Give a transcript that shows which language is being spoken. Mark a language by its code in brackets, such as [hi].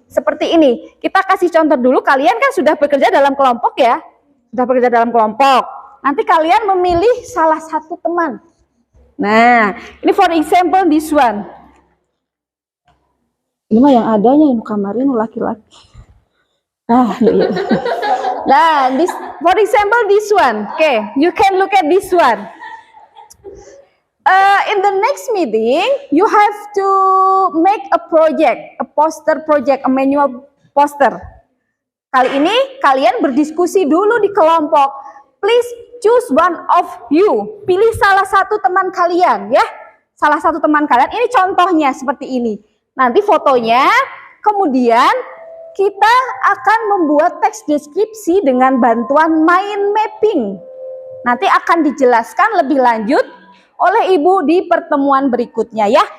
[id] Seperti ini, kita kasih contoh dulu, kalian kan sudah bekerja dalam kelompok ya, sudah bekerja dalam kelompok. Nanti kalian memilih salah satu teman. Nah, ini [en] for example this one. [id] Ini mah yang adanya yang kamarin laki-laki. Iya. [en] Nah, for example, this one. Okay, you can look at this one. In the next meeting, you have to make a project, a poster project, a manual poster. [id] Kali ini kalian berdiskusi dulu di kelompok. [en] Please choose one of you. [id] Pilih salah satu teman kalian, ya. Salah satu teman kalian. Ini contohnya seperti ini. Nanti fotonya, kemudian kita akan membuat teks deskripsi dengan bantuan mind mapping. Nanti akan dijelaskan lebih lanjut oleh Ibu di pertemuan berikutnya, ya.